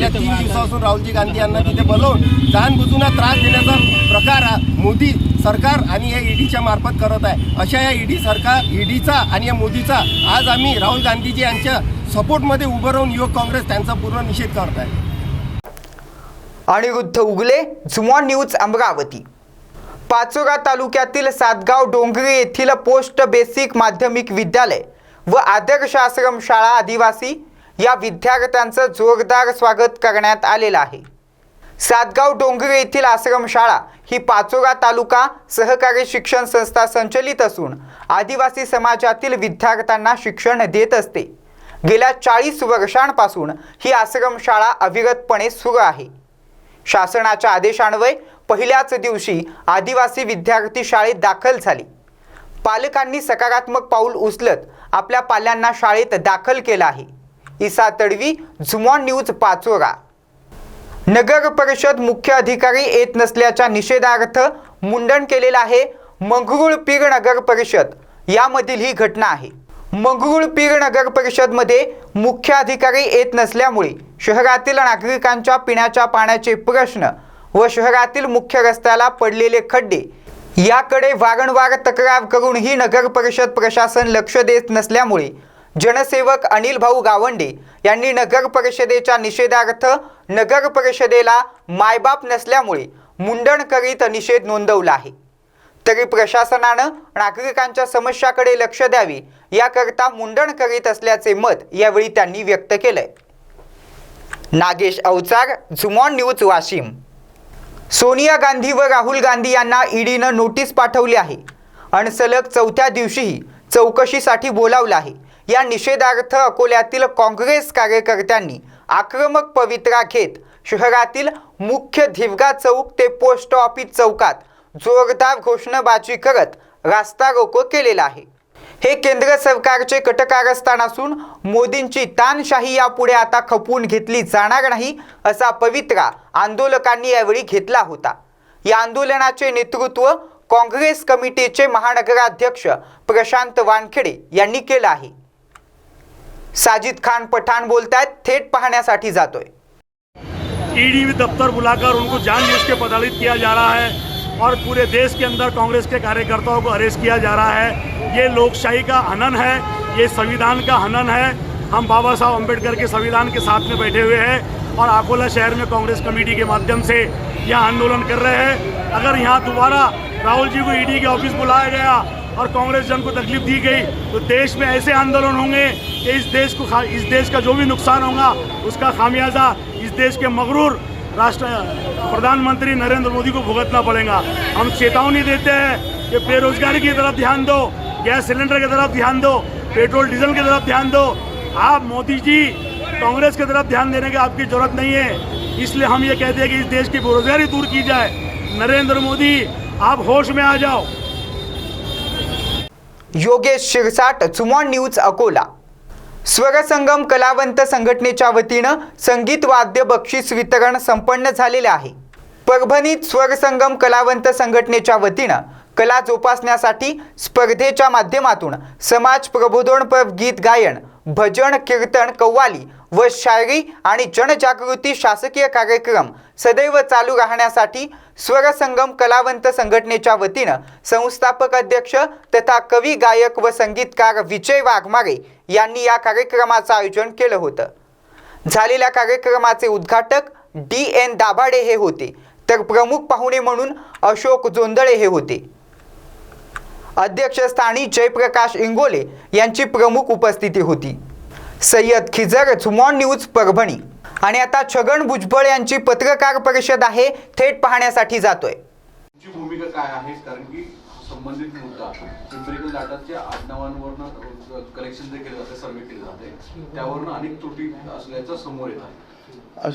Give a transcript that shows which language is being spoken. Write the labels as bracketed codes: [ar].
[mr] गेल्या 3 दिवसापासून राहुलजी गांधी यांना तिथे बोलवून जाणबुजून त्रास देण्याचा प्रकार मोदी सरकार आणि या ईडीच्या मार्फत करत आहे। अशा या ईडीचा आणि या मोदीचा आज आम्ही राहुल गांधीजी यांच्या सपोर्टमध्ये उभं राहून युवक काँग्रेस त्यांचा पूर्ण निषेध करत आहे। अनिरुद्ध उगले, zoom on news Amravati. Pachora तालुक्यातील सातगाव डोंगरी येथील पोस्ट बेसिक माध्यमिक विद्यालय व आदर्श आश्रम शाळा आदिवासी या विद्यार्थ्यांचं जोरदार स्वागत करण्यात आलेलं आहे। सातगाव डोंगरी येथील आश्रमशाळा ही पाचोरा तालुका सहकारी शिक्षण संस्था संचलित असून आदिवासी समाजातील विद्यार्थ्यांना शिक्षण देत असते। गेल्या 40 वर्षांपासून ही आश्रमशाळा अविरतपणे सुरू आहे। शासनाच्या आदेशान्वये पहिल्याच दिवशी आदिवासी विद्यार्थी शाळेत दाखल झाले। पालकांनी सकारात्मक पाऊल उचलत आपल्या पाल्यांना शाळेत दाखल केलं आहे। ईसा Tadvi, zoom on news Pachora. नगर परिषद मुख्य अधिकारी येत नसल्याच्या निषेधार्थ मुंडन केलेलं आहे। मंगरुळपीर नगर परिषद यामधील ही घटना आहे। मंगरुळपीर नगर परिषदमध्ये मुख्य अधिकारी येत नसल्यामुळे शहरातील नागरिकांच्या पिण्याच्या पाण्याचे प्रश्न व शहरातील मुख्य रस्त्याला पडलेले खड्डे याकडे वारंवार तक्रार करूनही नगर परिषद प्रशासन लक्ष देत नसल्यामुळे जनसेवक अनिल भाऊ गावंडे यांनी नगर परिषदेच्या निषेधार्थ नगर परिषदेला मायबाप नसल्यामुळे मुंडन करीत निषेध नोंदवला आहे। तरी प्रशासनानं नागरिकांच्या समस्याकडे लक्ष द्यावे याकरता मुंडन करीत असल्याचे मत यावेळी त्यांनी व्यक्त केलंय। Nagesh Avchar, zoom on news Washim. Sonia Gandhi व राहुल गांधी यांना ईडीनं नोटीस पाठवली आहे आणि सलग 4थ्या दिवशीही चौकशीसाठी बोलावलं आहे। या निषेधार्थ अकोल्यातील काँग्रेस कार्यकर्त्यांनी आक्रमक पवित्रा घेत शहरातील मुख्य धिवगा चौक ते पोस्ट ऑफिस चौकात जोरदार घोषणाबाजी करत रास्ता रोको केलेला आहे। हे केंद्र सरकारचे कटकारस्थान असून मोदींची तानशाही यापुढे आता खपवून घेतली जाणार नाही असा पवित्रा आंदोलकांनी यावेळी घेतला होता। या आंदोलनाचे नेतृत्व काँग्रेस कमिटीचे महानगराध्यक्ष प्रशांत वानखेडे यांनी केलं आहे। साजिद खान पठाण बोलतायत, थेट पाहण्यासाठी जातोय। [hi] ईडी दफ्तर बुलाकर उनको जानबूझ के प्रताड़ित किया जा रहा है और पूरे देश के अंदर कांग्रेस के कार्यकर्ताओं को अरेस्ट किया जा रहा है। ये लोकशाही का हनन है, ये संविधान का हनन है। हम बाबा साहब अम्बेडकर के संविधान के साथ में बैठे हुए हैं और अकोला शहर में कांग्रेस कमेटी के माध्यम से यहाँ आंदोलन कर रहे हैं। अगर यहाँ दोबारा राहुल जी को ईडी के ऑफिस बुलाया गया और कांग्रेस जन को तकलीफ दी गई तो देश में ऐसे आंदोलन होंगे कि इस देश का जो भी नुकसान होगा उसका खामियाजा इस देश के मगरूर प्रधानमंत्री नरेंद्र मोदी को भुगतना पड़ेगा। हम चेतावनी देते हैं कि बेरोजगारी की तरफ ध्यान दो, गैस सिलेंडर की तरफ ध्यान दो, पेट्रोल डीजल की तरफ ध्यान दो। आप मोदी जी कांग्रेस की तरफ ध्यान देने की आपकी जरूरत नहीं है। इसलिए हम ये कहते हैं कि इस देश की बेरोजगारी दूर की जाए। नरेंद्र मोदी आप होश में आ जाओ। [mr] योगेश शिरसाट, चुमॉन न्यूज, अकोला। स्वरसंगम कलावंत संघटनेच्या वतीनं संगीत वाद्य बक्षीस वितरण संपन्न झालेले आहे। परभणीत स्वरसंगम कलावंत संघटनेच्या वतीनं कला जोपासण्यासाठी स्पर्धेच्या माध्यमातून समाज प्रबोधनपर गीत गायन, भजन, कीर्तन, कव्वाली व शायरी आणि जनजागृती शासकीय कार्यक्रम सदैव चालू राहण्यासाठी स्वरसंगम कलावंत संघटनेच्या वतीनं संस्थापक अध्यक्ष तथा कवी, गायक व संगीतकार विजय वाघमारे यांनी या कार्यक्रमाचं आयोजन केलं होतं। झालेल्या कार्यक्रमाचे उद्घाटक DN दाभाडे हे होते, तर प्रमुख पाहुणे म्हणून अशोक जोंधळे हे होते। अध्यक्षस्थानी जयप्रकाश इंगोले यांची प्रमुख उपस्थिती होती। सय्यद खिजर, चुमॉन न्यूज, परभणी। आणि आता छगन भुजबळ यांची पत्रकार परिषद आहे, थेट पाहण्यासाठी जातोय। तुमची भूमिका काय आहे? कारण की संबंधित मुद्दा एम्पिरिकल डाटाच्या आडनावांवरून कलेक्शन जे केले जाते, सर्वे केले जाते, त्यावरून अनेक त्रुटी असल्याचं समोर येत आहे।